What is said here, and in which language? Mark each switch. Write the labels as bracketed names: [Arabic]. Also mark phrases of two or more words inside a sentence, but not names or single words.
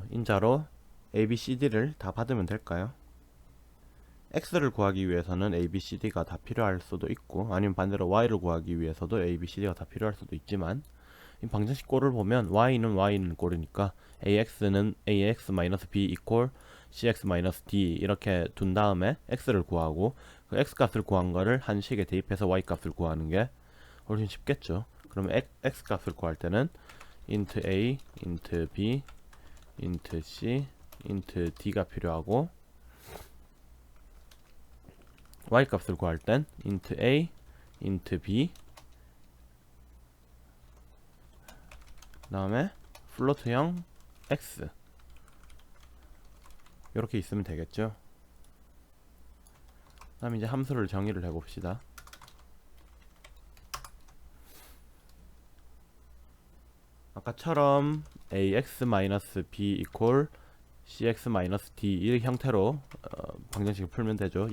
[Korean] 인자로 A, B, C, D를 다 받으면 될까요? X를 구하기 위해서는 A, B, C, D가 다 필요할 수도 있고, 아니면 반대로 Y를 구하기 위해서도 A, B, C, D가 다 필요할 수도 있지만, 이 방정식 꼴을 보면 Y는 꼴이니까 AX는 AX-B 이퀄 CX-D 이렇게 둔 다음에 X를 구하고, 그 X 값을 구한 거를 한 식에 대입해서 Y 값을 구하는 게 훨씬 쉽겠죠. 그러면 X 값을 구할 때는 int A, int B, int C, int D가 필요하고, y 값을 구할 땐 int a, int b, 그 다음에 플로트형 x 이렇게 있으면 되겠죠. 그 다음에 이제 함수를 정의를 해봅시다. 아까처럼 ax-b 이퀄 cx-d 이 형태로 방정식을 풀면 되죠.